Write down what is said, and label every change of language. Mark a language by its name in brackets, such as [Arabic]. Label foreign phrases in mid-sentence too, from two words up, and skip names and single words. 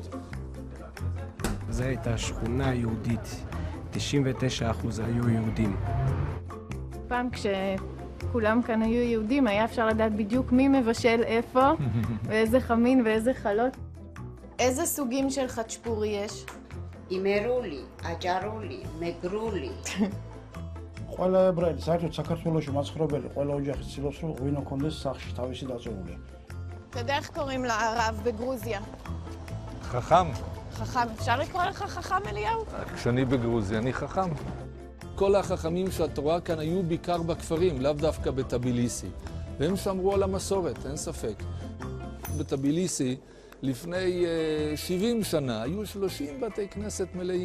[Hebrew] זו הייתה שכונה יהודית. 99% היו יהודים. פעם כשכולם כאן היו יהודים, היה אפשר לדעת בדיוק מי מבשל איפה, ואיזה חמין ואיזה חלות. איזה סוגים של חצ'פורי יש? [Georgian] იმერული, აჭარული, მეგრული. ყველა ებრაელი, საერთოდ საქართველოში მაცხოვრებელი, ყველა ოჯახი ცდილობს, რომ ღვინო კონდეს სახლში თავისი დაწეული. [Hebrew] אתה יודע איך קוראים לרב בגרוזיה? חכם. חכם. אפשר לקרוא לך חכם אליהו? כשאני בגרוזיה אני חכם. כל החכמים שאת רואה כאן היו בעיקר בכפרים, לאו דווקא בטביליסי. והם שמרו על המסורת, אין ספק. בטביליסי, לפני 70 שנה, היו 30 בתי כנסת מלאים.